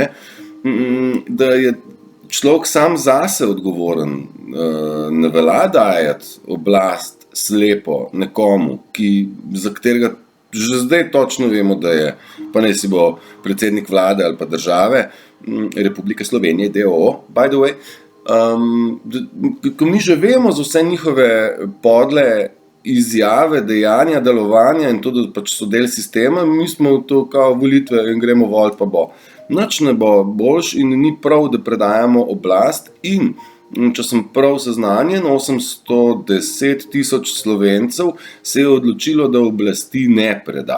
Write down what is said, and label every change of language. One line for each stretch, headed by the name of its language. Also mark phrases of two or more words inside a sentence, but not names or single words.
Slovenian: Da je človek sam zase odgovoren, ne velja dajati oblast slepo nekomu, za katerega že zdaj točno vemo, da je, pa naj si bo predsednik vlade ali pa države, Republike Slovenije, d.o.o.,
English: by the way,
Slovenian: ko mi že vemo za vse njihove podle izjave, dejanja, delovanja in to, da pač so del sistema, mi smo to kao volitve in gremo volit pa bo. Nič ne bo boljš in ni prav, da predajamo oblast in če sem prav seznanjen, 810,000 Slovencev se je odločilo, da oblasti ne preda.